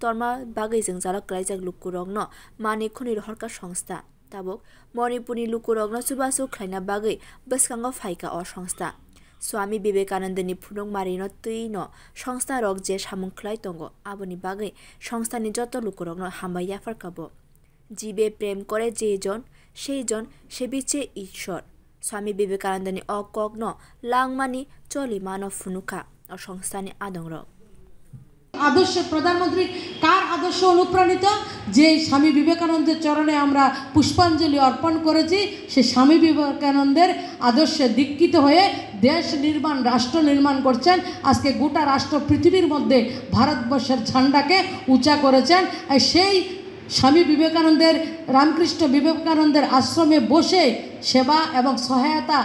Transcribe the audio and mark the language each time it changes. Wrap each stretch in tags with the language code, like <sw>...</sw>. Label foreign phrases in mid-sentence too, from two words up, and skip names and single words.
<trp>torma bagai jengjalak klaijak lukurokno mani khwnwi horkha songstha tabuk Manipurni lukurokno chubachu khlaina bagai bwskango phaika o songstha Swami Vivekanandani phunuk marino tei no songstha rok je samung khlai tongo aboni bagai songstha ni joto lukurokno hambai yafarkabo</trp> <bn>জীবে প্রেম করে যেইজন সেইজন সেবিছে ঈশ্বর</bn> <trp>Swami Vivekanandani okokno langmani choli mano phunuka o songstani adongrok</trp> <bn>আদর্শ প্রধানমন্ত্রী কার আদর্শ অনুপ্রাণিত যে স্বামী বিবেকানন্দের চরণে আমরা পুষ্পাঞ্জলি অর্পণ করেছি সে স্বামী বিবেকানন্দের আদর্শে দীক্ষিত হয়ে দেশ নির্মাণ রাষ্ট্র নির্মাণ করছেন আজকে গোটা রাষ্ট্র পৃথিবীর মধ্যে ভারতবর্ষের ঝান্ডাকে উঁচা করেছেন সেই স্বামী বিবেকানন্দের রামকৃষ্ণ বিবেকানন্দের আশ্রমে বসে সেবা এবং সহায়তা</bn>